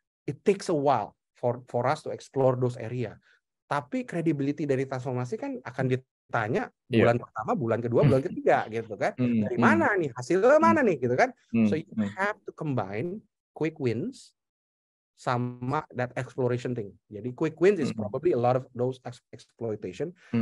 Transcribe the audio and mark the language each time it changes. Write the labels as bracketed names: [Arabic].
[English] It takes a while for us to explore those area. [Indonesian] Tapi credibility dari transformasi kan akan ditanya bulan pertama, bulan kedua, bulan ketiga gitu kan. Dari mana nih? Hasilnya mana nih gitu kan. [English] So you have to combine quick wins [Indonesian] sama [English] that exploration thing. [Indonesian] Jadi [English] quick wins is probably a lot of those exploitation.